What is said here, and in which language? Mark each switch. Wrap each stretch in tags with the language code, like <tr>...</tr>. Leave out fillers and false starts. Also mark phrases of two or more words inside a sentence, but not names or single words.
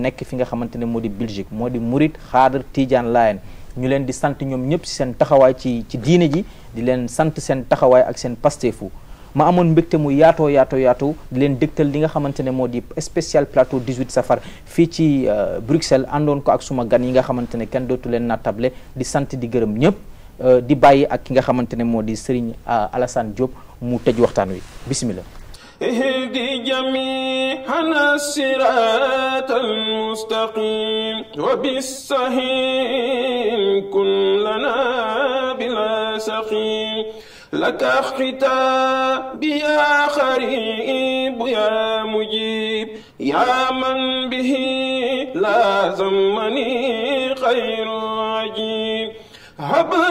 <wo>nekk fi nga xamante ne moo di Belgique moo di Murit Xaadar Tidiane Layen ñu leen di sant ñoom ñëpp ci seen taxawaay ci diine ji di leen sant seen taxawaay ak seen pastefu ma amoon mbégte mu yaatoo di leen dégtal li nga xamante ne moo di</wo> <fr>spécial plateau</fr> <wo>18 safar fii ci Bruxelles àndoon ko ak suma gan yi nga xamante ne kenn dootu leen nattable di sant di gërëm ñëpp di bàyyi ak ki nga xamante ne moo di Serigne Alassane Diop mu tëj waxtaan wi bismillah</wo> <ar>اهدي جميعنا الصراط المستقيم وبالصحيح كن لنا بلا سقيم لك اختتاب يا خريب يا مجيب يا من به لازمني خير عجيب هب</ar>